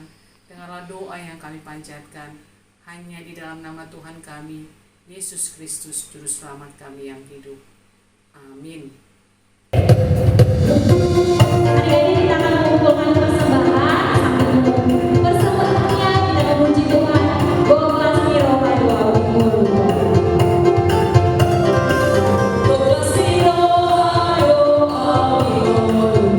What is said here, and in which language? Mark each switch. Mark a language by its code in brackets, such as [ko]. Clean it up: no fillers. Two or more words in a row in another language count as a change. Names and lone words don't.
[id] Dengarlah doa yang kami panjatkan hanya di dalam nama Tuhan kami, Yesus Kristus, Juru Selamat kami yang hidup. Amin. Adik-adik kita akan mengumpulkan persembahan sambil persembahannya kita memuji Tuhan. Golas Miro Kadua Wimuru. Golas Miro Ayo Awimuru.